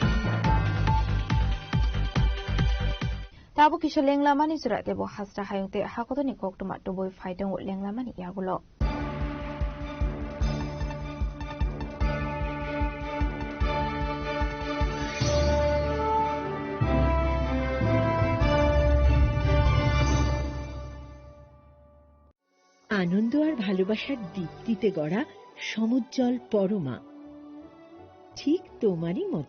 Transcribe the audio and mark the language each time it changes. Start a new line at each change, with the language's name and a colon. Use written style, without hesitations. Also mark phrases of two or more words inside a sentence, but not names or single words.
Kok Borok: Tabu kisho lenglamani surat debo hasra hayungte hakodoni koktuma toboi faidong lenglamani yagulo.
Bangla: আনন্দ আর ভালোবাসার দীপ্তিতে গড়া সমুজ্জ্বল পরমা, ঠিক তোমারই মতো।